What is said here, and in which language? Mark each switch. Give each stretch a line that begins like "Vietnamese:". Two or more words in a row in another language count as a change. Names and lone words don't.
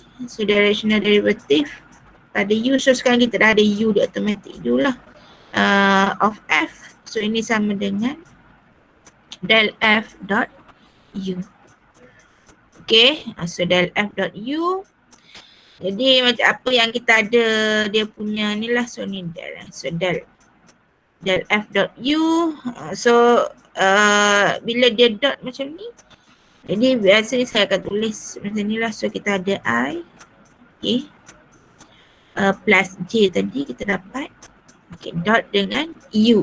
Malay: So
English: directional derivative
Malay: ada u. So sekarang kita dah ada u, dia automatic u lah.
English: Of f.
Malay: So ini sama dengan
English: del f dot u. Okay, so del f dot u.
Malay: Jadi macam apa yang kita ada dia punya ni lah.
English: So ni del. So del f dot u.
Malay: So bila dia dot macam ni, jadi biasa saya akan tulis macam ni lah. So kita ada I, okay, plus J tadi kita dapat, okay, dot dengan u.